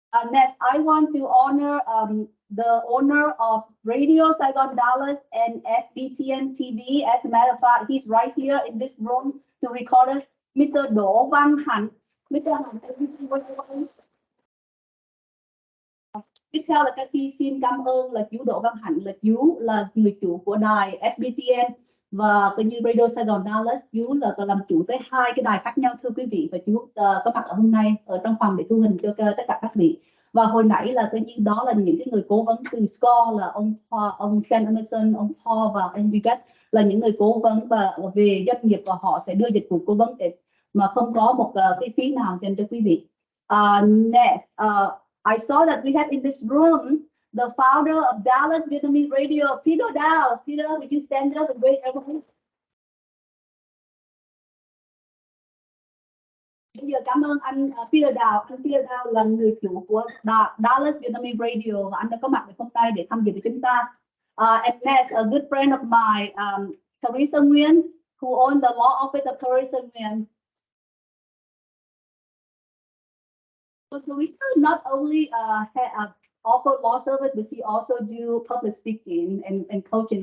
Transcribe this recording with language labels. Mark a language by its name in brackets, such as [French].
[English] Next, I want to honor the owner of Radio Saigon Dallas and SBTN TV. As a matter of fact, he's right here in this room to record us, Mr. Đỗ Văn Hạnh. Mr. [Vietnamese] Hạnh, tiếp theo là Cathy xin cảm ơn là chú Đỗ Văn Hạnh, là chú là người chủ của đài SBTN Và coi như Radio Sài Gòn Dallas, chú là làm chủ tới 2 cái đài khác nhau thưa quý vị, và chú có mặt ở hôm nay ở trong phòng để thu hình cho tất cả các vị. Và hồi nãy là coi như đó là những cái người cố vấn từ SCORE, là ông Sam Emerson, ông Paul và ông Vivek, là những người cố vấn và về doanh nghiệp, và họ sẽ đưa dịch vụ cố vấn để mà không có một cái phí nào dành cho quý vị. [English] Next, I saw that we had in this room the founder of Dallas Vietnamese Radio, Peter Dow. Peter, would you stand up and wave everyone? [Vietnamese] Bây giờ cảm ơn anh Peter Dow. Anh Peter Dow là người chủ của Dallas Vietnamese Radio, và anh đã có mặt hôm nay để tham dự với chúng ta. [English] And next, a good friend of mine, Teresa Nguyen, who owns the law office of Teresa Nguyen. So Teresa not only offer law service, but she also do public speaking and coaching.